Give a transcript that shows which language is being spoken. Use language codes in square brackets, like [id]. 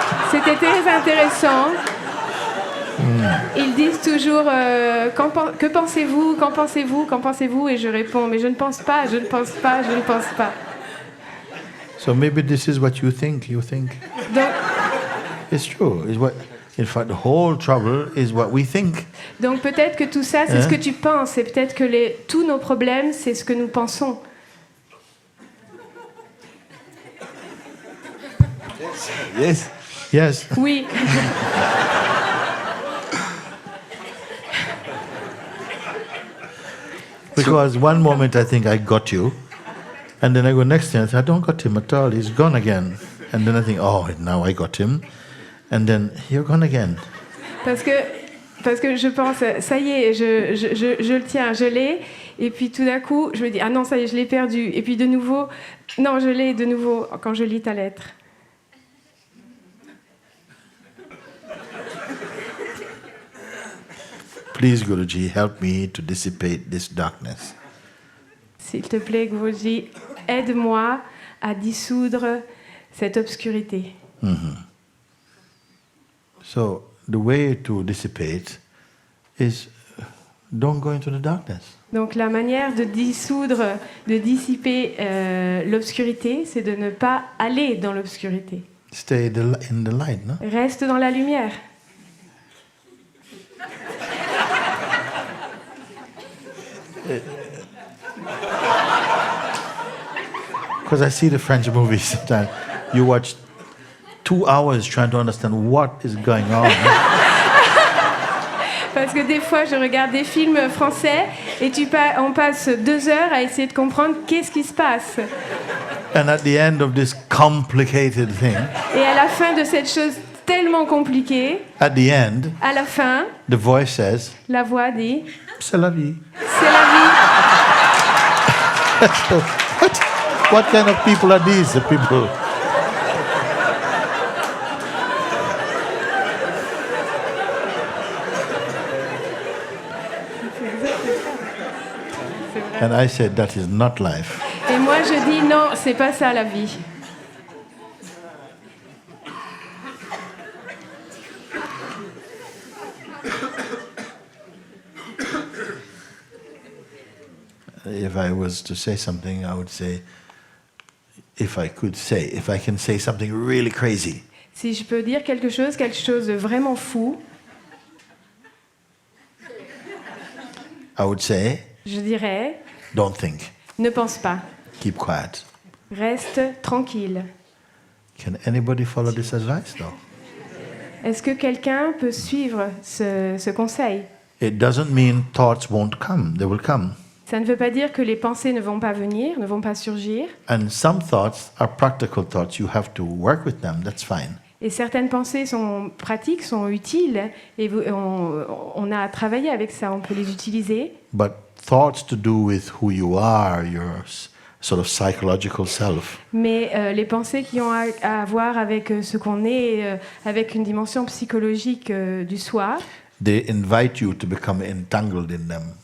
[fr] C'était très intéressant. Ils disent toujours que pensez-vous, qu'en pensez-vous, qu'en pensez-vous, et je réponds mais je ne pense pas, je ne pense pas, je ne pense pas. [en] So maybe this is what you think. [fr] Donc, [en] It's true. In fact, the whole trouble is what we think. [fr] donc peut-être que tout ça c'est ce que tu penses, et peut-être que tous nos problèmes c'est ce que nous pensons. [en] yes. Yes. [fr] Oui. [en] Because one moment I think I got you, And then I go next thing, I say, I don't got him at all, he's gone again. And then I think, oh, now I got him. And then, you're gone again. [fr] Parce que je pense, ça y est, je le tiens, je l'ai. Et puis tout d'un coup, je me dis, ah non, ça y est, je l'ai perdu. Et puis de nouveau, non, je l'ai de nouveau quand je lis ta lettre. [en] Please, Guruji, help me to dissipate this darkness. [fr] S'il te plaît, Guruji, aide-moi à dissoudre cette obscurité. [en] So, the way to dissipate is don't go into the darkness. [fr] Donc la manière de dissoudre, de dissiper l'obscurité, c'est de ne pas aller dans l'obscurité. [en] Stay in the light, no? [fr] Reste dans la lumière. [en] Because I see the French movies sometimes. You watch 2 hours trying to understand what is going on. [fr] Parce que des fois, je regarde des films français et on passe 2 heures à essayer de comprendre qu'est-ce qui se passe. [en] And at the end of this complicated thing, [fr] Et à la fin de cette chose tellement compliquée, [en] at the end, [fr] à la fin, [en] the voice says, [fr] la voix dit c'est la vie. « C'est la vie ». [en] So, what kind of people are these, the people? And I said, that is not life. [fr] Et moi, je dis non, c'est pas ça la vie. [en] If I was to say something, I would say, if I can say something really crazy, [fr] Si je peux dire quelque chose de vraiment fou, [en] I would say, [fr] je dirais [en] don't think, [fr] ne pense pas, [en] keep quiet. [fr] reste tranquille. [en] Can anybody follow this advice, though? [fr] Est-ce que quelqu'un peut suivre ce conseil? [en] It doesn't mean thoughts won't come, they will come. [fr] Ça ne veut pas dire que les pensées ne vont pas venir, ne vont pas surgir. [en] And some thoughts are practical thoughts, you have to work with them, that's fine. [fr] Et certaines pensées sont pratiques, sont utiles, et on a à travailler avec ça, on peut les utiliser. [en] But thoughts to do with who you are, your sort of psychological self, [fr] Mais les pensées qui ont à voir avec ce qu'on est, avec une dimension psychologique du soi, [en] they invite you to become entangled in them.